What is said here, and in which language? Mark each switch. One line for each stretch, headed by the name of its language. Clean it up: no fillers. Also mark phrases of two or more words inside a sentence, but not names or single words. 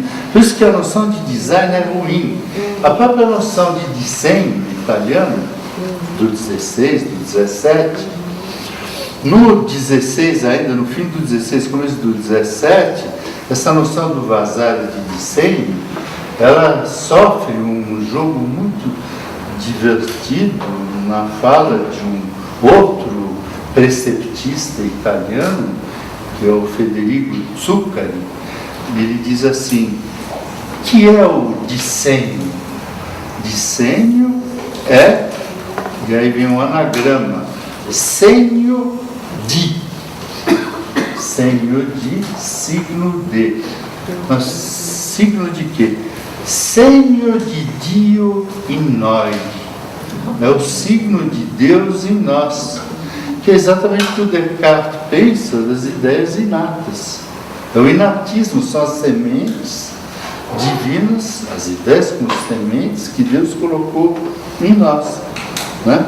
Portuguese: Por isso que a noção de design é ruim. A própria noção de desenho italiano, do 16, do 17, no 16 ainda, no fim do 16, começo do 17, essa noção do Vasari de desenho, ela sofre um jogo muito divertido na fala de um outro preceptista italiano, que é o Federico Zuccari. Ele diz assim: que é o desenho? Desenho é, e aí vem um anagrama,
Italian: segno di. Segno di,
Portuguese: signo de. Mas signo de quê?
Italian: Segno de Dio in noi.
Portuguese: É o signo de Deus em nós. Que é exatamente o que o Descartes pensa das ideias inatas. É o inatismo, são as sementes divinas, as ideias como sementes que Deus colocou em nós, né?